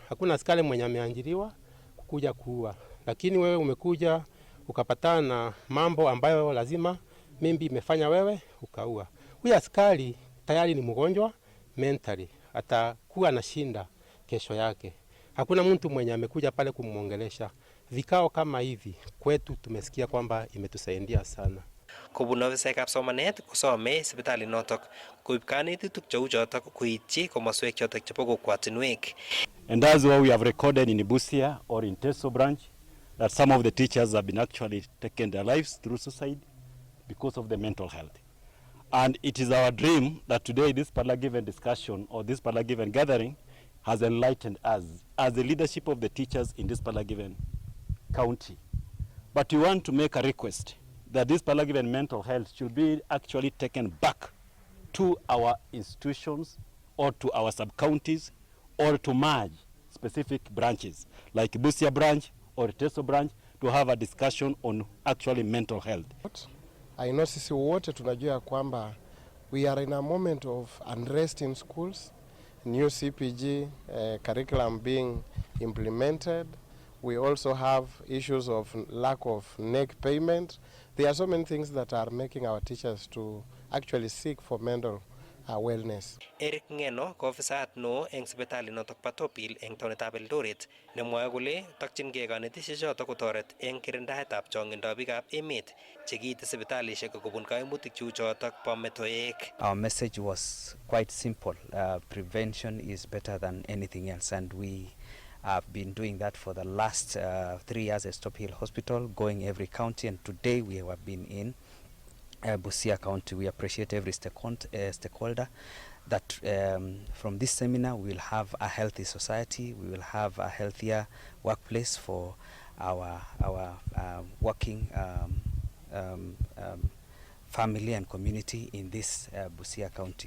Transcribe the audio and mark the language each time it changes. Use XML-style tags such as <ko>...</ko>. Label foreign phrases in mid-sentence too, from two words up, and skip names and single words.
<sw>Hakuna askari mwenye ameajiriwa kukuja kuua. Lakini wewe umekuja ukapatana na mambo ambayo lazima mimbi imefanya wewe ukaua. Huyu askari tayari ni mgonjwa mentally, atakuwa na shinda kesho yake. Hakuna mtu mwenye amekuja pale kumuongelesha. Vikao kama hivi kwetu tumesikia kwamba imetusaidia sana.</sw> <kln>Kobun ofisaekab somanet kosome sipitali notok koib kanetutik cheu chotok koityi komoswek chotok chebo kokwatinwek.</kln> <en>And that's why we have recorded in Busia or in Teso branch that some of the teachers have been actually taken their lives through suicide because of the mental health. And it is our dream that today this Parlagiven discussion or this Parlagiven gathering has enlightened us as the leadership of the teachers in this Parlagiven county. But we want to make a request that this Parlagiven mental health should be actually taken back to our institutions or to our sub-counties or to merge specific branches like Busia branch or Teso branch to have a discussion on actually mental health. I know</en> <sw>sisi wote tunajua kwamba</sw> <en>we are in a moment of unrest in schools, new CPG curriculum being implemented. We also have issues of lack of NEC payment. There are so many things that are making our teachers to actually seek for mental wellness.</en> <kln>Eric Ngeno ko ofisayat no eng sipitali notok pa Top Hill eng taonitab Eldoret nemwoe kole tokchingei kanetisiet chotok kotoret eng kirindaetab chongindab biikab emet chekiite sipitalishek kobun kaimutik cheu chotok bo metoek.</kln> <en>Our message was quite simple. Prevention is better than anything else, and we have been doing that for the last 3 years at Top Hill Hospital, going every county, and today we have been in Busia County. We appreciate every stakeholder that from this seminar we will have a healthy society, we will have a healthier workplace for our working family and community in this Busia County.</en>